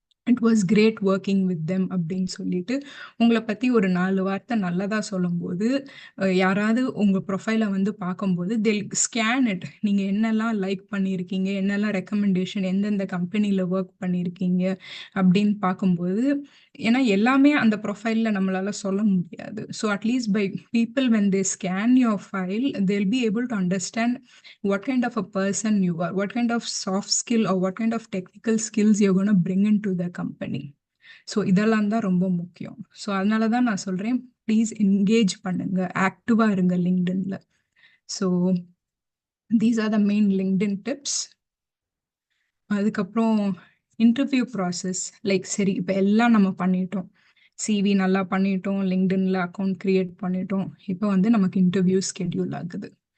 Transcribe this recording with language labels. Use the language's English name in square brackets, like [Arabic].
[English] it was great working with them [Tamil] அப்படின்னு சொல்லிட்டு உங்களை பற்றி ஒரு 4 வார்த்தை நல்லதாக சொல்லும்போது யாராவது உங்கள் ப்ரொஃபைலை வந்து பார்க்கும்போது தெல் ஸ்கேன் இட். நீங்கள் என்னெல்லாம் லைக் பண்ணியிருக்கீங்க, என்னெல்லாம் ரெக்கமெண்டேஷன், எந்தெந்த கம்பெனியில் ஒர்க் பண்ணியிருக்கீங்க அப்படின்னு பார்க்கும்போது, ஏன்னா எல்லாமே அந்த ப்ரொஃபைலில் நம்மளால சொல்ல முடியாது. [English] So at least by people when they scan your file they'll be able to understand what kind of a person you are, what kind of soft skill or what kind of technical skills you're going to bring into the company. [Tamil] So இதெல்லாம் தான் ரொம்ப முக்கியம். So அதனால தான் நான் சொல்கிறேன், please engage பண்ணுங்க, ஆக்டிவாக இருங்க லிங்க்டின்ல. [English] So these are the main LinkedIn tips. [Tamil] அதுக்கப்புறம் இன்டர்வியூ ப்ராசஸ், லைக் சரி இப்போ எல்லாம் நம்ம பண்ணிட்டோம், சிவி நல்லா பண்ணிட்டோம், லிங்க்டின்ல அக்கௌண்ட் கிரியேட் பண்ணிட்டோம், இப்போ வந்து நமக்கு இன்டர்வியூ ஸ்கெடியூல் ஆகுது.